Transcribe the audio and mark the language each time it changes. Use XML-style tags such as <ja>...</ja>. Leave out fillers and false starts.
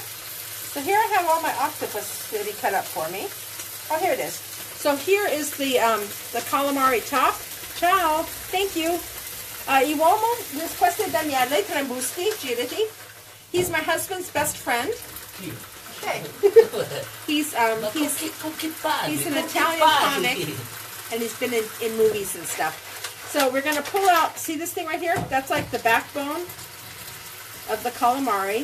<en>So here I have all my octopus that he cut up for me. Oh, here it is. So here is the calamari top. Ciao. Thank you.</en> <it>Uomo, questo è Daniele Trambusti, girati.</it> <en>He's my husband's best friend. Okay. He's an Italian comic, and he's been in movies and stuff. So we're going to pull out, see this thing right here? That's like the backbone of the calamari.</en>